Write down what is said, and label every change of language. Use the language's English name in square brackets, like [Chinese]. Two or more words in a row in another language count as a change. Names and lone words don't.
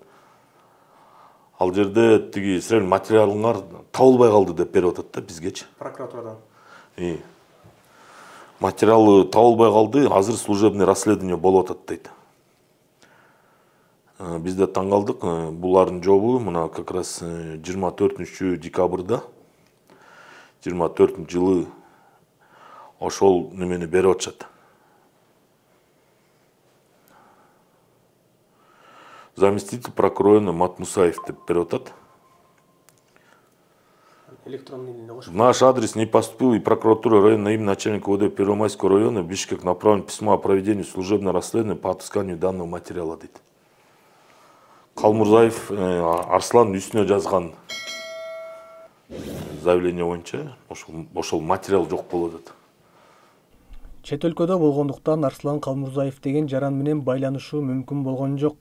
[Kyrgyz] Ал жерде тиги силер материалыңар табылбай калды деп берип атат да бизгечи. Прокуратурадан. Материалы табылбай калды, азыр [Russian] служебный расследование [Kyrgyz] болуп атат дейт. Биз да таң калдык, булардын жобу мына [Russian] как раз [Kyrgyz] 24 декабрда 24 жылы ошол немени берип атышат. [Russian] Заместитель прокурора [Kyrgyz] Мат Мусаев деп берип атат. [Russian] В наш адрес не поступил и прокуратура района имя начальника ОВД Первомайского района Бишкек направлено письмо о проведении служебного расследования по отысканию данного материала [Kyrgyz] дейт. Калмурзаев Арслан үстүнө жазган заявление боюнча ошол материал жок болуп атат. Чет өлкөдө болгондуктан Арслан Калмурзаев деген жаран менен байланышуу мүмкүн болгон жок.